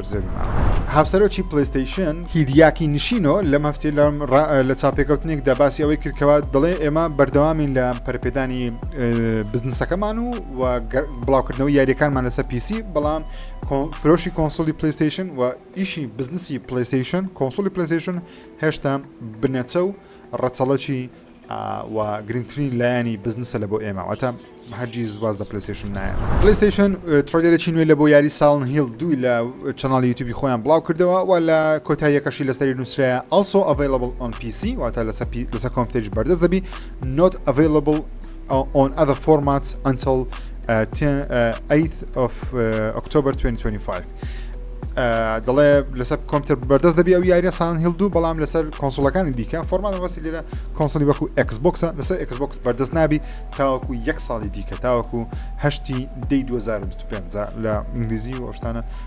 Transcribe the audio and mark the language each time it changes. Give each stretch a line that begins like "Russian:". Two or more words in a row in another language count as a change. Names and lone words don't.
Central Kurdish: زێری ماوە هاوسەرۆکی پلەیستێشن هیدیاکی نشینۆ لەم هەفتەیە لە چاپێکەوتنێکدا باسی ئەوەی کردکەوە دەڵێ ئێمە بەردەوامین لە پەرپێدانی بزنسەکەمان و بڵاوکردنەوەی یاریەکانمان لەسەر PC بەڵام فرۆشی کۆنسۆلی پلەیستێشن و ئیشی بزنسی پلەیستێشن کۆنسۆلی پلەیستێشن هێشتا بنەچە و ڕەچەڵەکی و گرنگترین لایەنی بزنسە لە بۆ ئێمە واتە هەرگیز واز لە پلەیستیشن نایە. پلەیستیشن تڕۆلێرێکی نوێ لە بۆ یاری ساڵن هیل 2 لە چەناڵی یوتیوبی خۆیان بڵاو کردەوە و لە کۆتاییەکەشی لەسەری نووسرایە
English: also available on PC
Central Kurdish: واتە لەسەر کۆمپیوتەریش بەردەست دەبی
English: not available on other formats until 8th of October 2025.
Central Kurdish: دەڵێ لەسەر کۆمپیوتەر بەردەست دەبی ئەو یاریە ساڵن هیل 2 بەڵام لەسەر کۆنسۆڵەکانی دیکە فۆرماتە بەسی لێرە کۆنسۆلی وەکو ئەکسبۆکسە لەسەر ئەکسبۆکس بەردەست نابی تاوەکو 1 ساڵی دیکە تاوەکو 8 دەی 2025 لە ئینگلیزی و ئەوشتانە